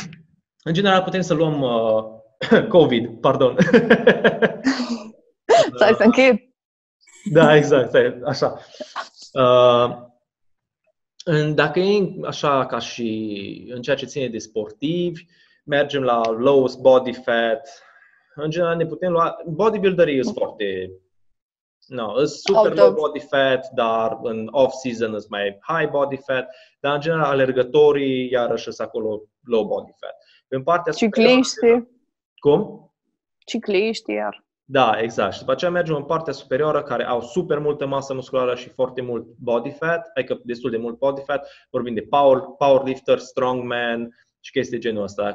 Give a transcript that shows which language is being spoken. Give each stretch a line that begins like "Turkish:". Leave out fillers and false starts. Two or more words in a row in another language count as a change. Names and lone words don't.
Romanian: Păi, În general putem să luăm COVID, pardon. Stai să închei. Da, exact, așa. Dacă e așa ca și în ceea ce ține de sportivi, mergem la
English: lowest body fat.
Romanian: În general ne putem lua... Bodybuilderii sunt foarte... sunt
English: super low body fat,
Romanian: dar în off-season sunt mai
English: high body fat.
Romanian: Dar în general alergătorii iarăși sunt acolo
English: low body fat.
Romanian: În partea cicliștii. Cum? Cicliștii iar. Da, exact. Și după aceea mergem în partea superioară care au super multă masă musculară și foarte mult
English: body fat,
Romanian: adică destul de mult
English: body fat.
Romanian: Vorbim de
English: powerlifter, strongman
Romanian: și chestii genul ăsta.